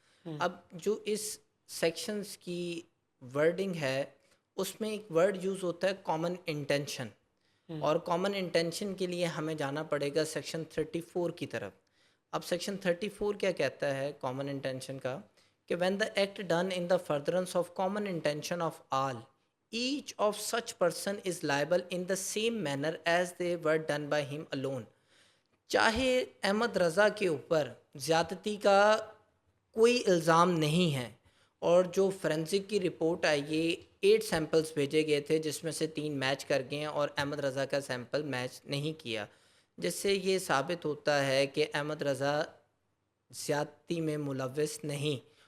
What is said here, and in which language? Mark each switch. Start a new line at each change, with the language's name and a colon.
Urdu: اب جو اس سیکشنز کی ورڈنگ ہے اس میں ایک ورڈ یوز ہوتا ہے کامن انٹینشن، اور کامن انٹینشن کے لیے ہمیں جانا پڑے گا سیکشن 34 کی طرف. اب سیکشن 34 کیا کہتا ہے کامن انٹینشن کا؟ کہ
English: کہ when the act done in the furtherance of common intention of all, each of such person is liable in the same manner as they were done by him alone.
Urdu: چاہے احمد رضا کے اوپر زیادتی کا کوئی الزام نہیں ہے، اور جو فورینسک کی رپورٹ آئی یہ 8 سیمپلز بھیجے گئے تھے جس میں سے 3 میچ کر گئے ہیں اور احمد رضا کا سیمپل میچ نہیں کیا، جس سے یہ ثابت ہوتا ہے کہ احمد رضا زیادتی میں ملوث نہیں.